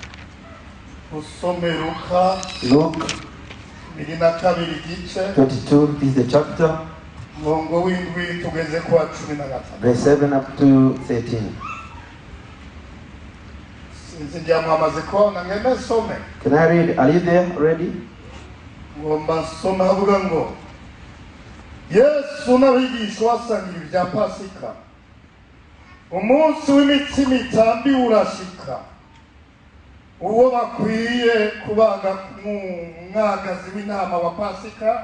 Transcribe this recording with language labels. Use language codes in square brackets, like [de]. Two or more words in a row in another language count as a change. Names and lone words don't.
[en] Luke 22 is the chapter, verse 7 up to 13. Can I read? Are you there already? [rn] Yesu n'abigishwa basangira ibya Pasika. Umunsi w'imitsima itambi urashika. Uwo bakwiye kubaga mwagazi w'intama wa Pasika.